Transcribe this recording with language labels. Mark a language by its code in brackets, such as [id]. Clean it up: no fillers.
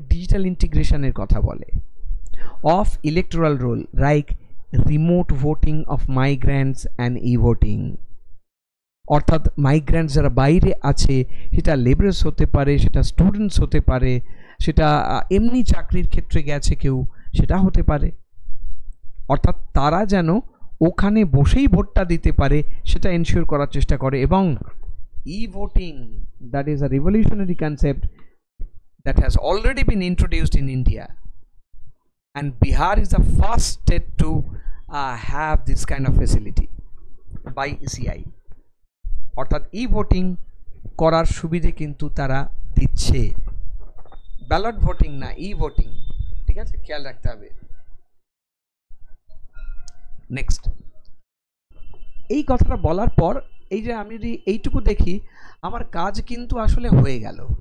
[bn] Digital ইন্টিগ্রেশনের কথা বলে। [en] of electoral roll like remote voting of migrants and e voting, [bn] অর্থাৎ মাইগ্রেন্টস যারা বাইরে আছে, সেটা লেবারার্স হতে পারে, সেটা স্টুডেন্টস হতে পারে, সেটা এমনি চাকরির ক্ষেত্রে গেছে কেউ, সেটা হতে পারে। অর্থাৎ তারা যেন ওখানে বসেই ভোটটা দিতে পারে সেটা এনশিওর করার চেষ্টা করে। [en] এবং e voting, that is a revolutionary concept that has already been introduced in India, and Bihar is the first state to have this kind of facility by ECI. [bn] অর্থাৎ ই ভোটিং করার সুবিধে কিন্তু তারা দিচ্ছে, ব্যালট ভোটিং না, ই ভোটিং। ঠিক আছে, খেয়াল রাখতে হবে। নেক্সট, এই কথাটা বলার পর এই যে আমি যদি এইটুকু দেখি, আমার কাজ কিন্তু আসলে হয়ে গেল।